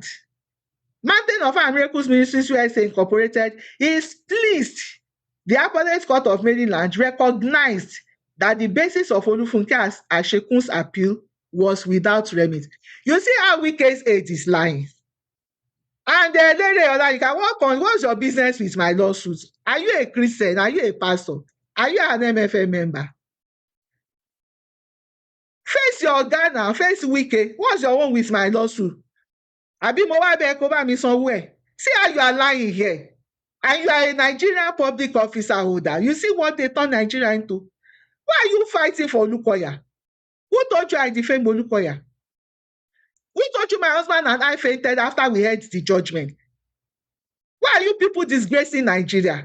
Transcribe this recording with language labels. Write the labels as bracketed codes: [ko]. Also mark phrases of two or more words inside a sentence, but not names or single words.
[en] Mountain of Fire and Miracles Ministries USA Incorporated is pleased the Appellate Court of Maryland recognized that the basis of Olufunke Ashekun's appeal was without remit. You see how Wike's aide is lying. And Lere Olayinka, what's your business with my lawsuit? Are you a Christian? Are you a pastor? Are you an MFM member? Face your Ghana, face Wike. What's your one with my lawsuit? [yo] Abi mo wa be ko ba mi sanwó ẹ̀. [en] See how you are lying here. And you are a Nigerian public officer holder. You see what they turn Nigeria into? Why are you fighting for Olukoya? Who told you I defame Olukoya? Who told you my husband and I fainted after we heard the judgment? Why are you people disgracing Nigeria?